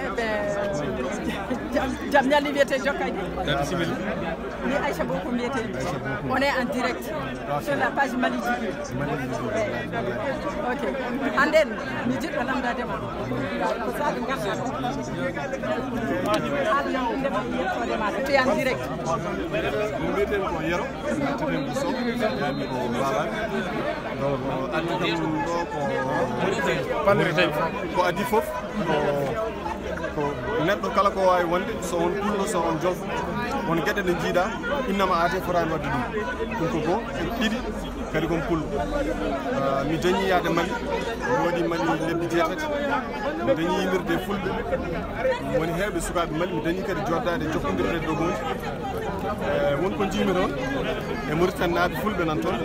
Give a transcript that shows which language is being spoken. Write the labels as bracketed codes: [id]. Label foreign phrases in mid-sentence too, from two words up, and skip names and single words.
[fr] On est en direct sur la page Mali TV. [en] Ok. And then, [fr] nous disons que l'âme d'Adama. Tu es en direct. [ff] ko adi fof ko neɗɗo kala ko wawi wonde so on pullo so on jolfo won gueɗe ɗe jiiɗa innama ate forani wadde ɗum ko go ɗiɗi kadi kon pullo mi dañi yaade Mali mi waɗi Mali lebbi 8 mi dañi yimirde fulɓe woni heɓe sukaɓe Mali mi dañi kadi joddade jokkodirde dogoji wonko jiimi toon e Mauritanie naaɓe fulɓe nan toon